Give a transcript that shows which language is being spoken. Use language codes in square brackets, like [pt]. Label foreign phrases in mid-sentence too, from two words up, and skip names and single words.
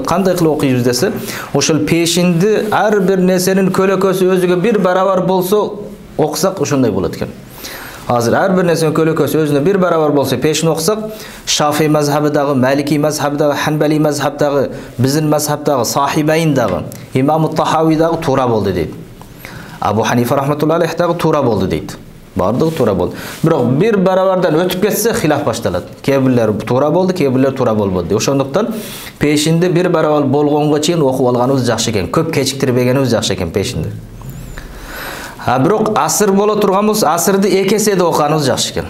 [ky] Кандай кылып окуйбуз десе, ошол пешинди ар бир нерсенин көлөкөсү өзүгө бир барабар болсо окусак ошондой болот экен. Азыр ар бир нерсенин көлөкөсү өзүнө бир барабар болсо пешин окусак, Шафии мазхабыдагы, Малики мазхабыдагы, Ханбали мазхабыдагы, биздин мазхабдагы, Сахибайн дагы, Имам Тахави дагы туура болду дейт. Абу Ханифа [ar] رحمة الله عليه [ky] дагы туура болду дейт. Бардыгы туура болду. Бирок бир барабардан өтүп кетсе хилаф башталат. Кээ бирлер туура болду, кээ бирлер туура болбоду. Ошондуктан пешинде бир барабар болгонго чейин окуп алганыбыз жакшы экен. Көп кечиктирбегенибиз жакшы экен пешинде. Бирок асыр боло турган болсо, асырды эки эседе окуганыбыз жакшы экен.